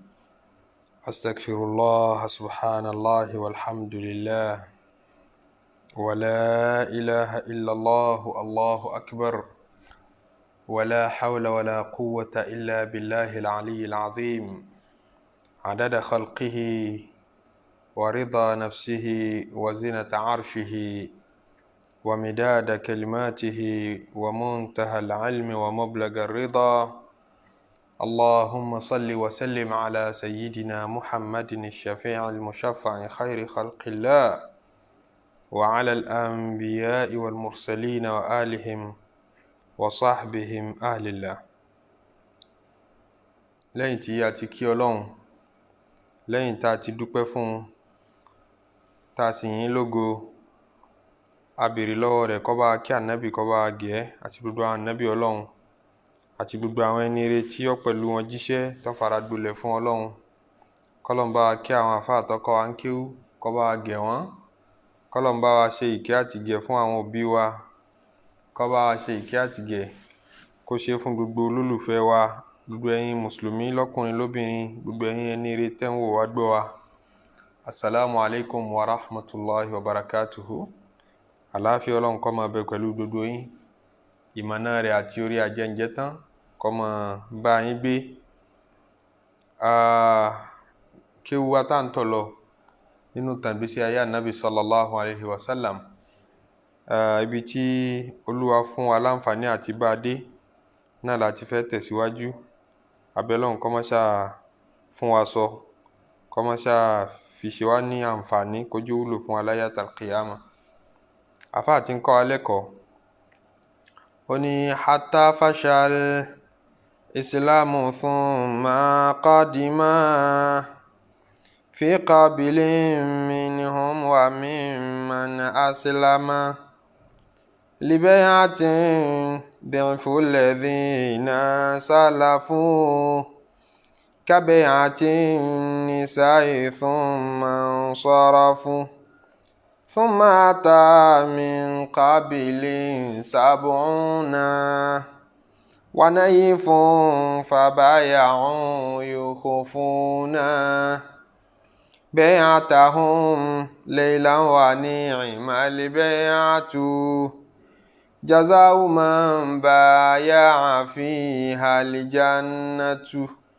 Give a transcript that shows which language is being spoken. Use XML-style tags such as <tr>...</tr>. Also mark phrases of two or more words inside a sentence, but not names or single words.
<ar>أستغفر الله سبحان الله والحمد لله ولا إله إلا الله الله أكبر ولا حول ولا قوة إلا بالله العلي العظيم عدد خلقه ورضا نفسه وزنة عرشه ومداد كلماته ومنتهى العلم ومبلغ الرضا. اللهم صل وسلم على سيدنا محمد الشفيع المشفع خير خلق الله وعلى الأنبياء والمرسلين وآلهم وصحبهم أهل الله.</ar> <yo>lẹ́yìn tí a ti kí Ọlọ́run, lẹ́yìn tá a ti dúpẹ́ fún, tá a sì yìn lógo, a béèrè lọ́wọ́ rẹ̀ kó bá kí ànábì, kó bá gẹ̀ àti gbogbo àwọn ànábì Ọlọ́run àti gbogbo àwọn ẹni rere tí ó pẹ̀lú wọn jíṣẹ́ tó fara gbolẹ̀ fún Ọlọ́run. kọ́lọ́n bá kí àwọn àfáà tó kọ́ wa ń kéwú, kó bá gẹ̀ wọ́n. kọ́lọ́n bá wa ṣe ìkẹ́ àtìgẹ̀ fún àwọn òbí wa, kó bá wa ṣe ìkẹ́ àtìgẹ̀ kó ṣe fún gbogbo olólùfẹ́ wa, gbogbo ẹ̀yin mùsùlùmí lọ́kùnrin lóbìnrin, gbogbo ẹ̀yin ẹni rere tẹ́ ń wò wá gbọ́ wa.</yo> <ar>السلام عليكم ورحمة الله وبركاته.</ar> <yo>Àlàáfíà Ọlọ́run kó máa bẹ pẹ̀lú gbogbo yín. Ìmọ̀nà rẹ̀ àti orí ajẹ́njẹ́ tán kó máa bá yín gbé. Kéwú wa tá ń tọ̀ lọ nínú tàgbésí ayé ànábì</yo> <ar>صلى الله عليه وسلم.</ar> <yo>Ibi tí Olúwa fún wa láǹfààní àti bá dé náà láti fẹ́ tẹ̀síwájú. Abẹ́ Ọlọ́run kó máa ṣáà fún wa sọ, kó máa ṣáà fi ṣe wá ní àǹfààní, kó jẹ́ wúlò fún wa láyé àtàlùkìyámà. Àfáà tí ń kọ́ wa lẹ́kọ̀ọ́, ó ní</yo> <ar>حتى فشا الإسلام ثم قدم في قابل منهم وممن أسلم لبيعة ضعف الذين سلفوا كبيعة النساء ثم صرفوا ثم أتى من قبل 70 ونيف فبايعوا يخفون بيعتهم ليلا ونعم البيعة جزاء من بايع فيها الجنة.</ar>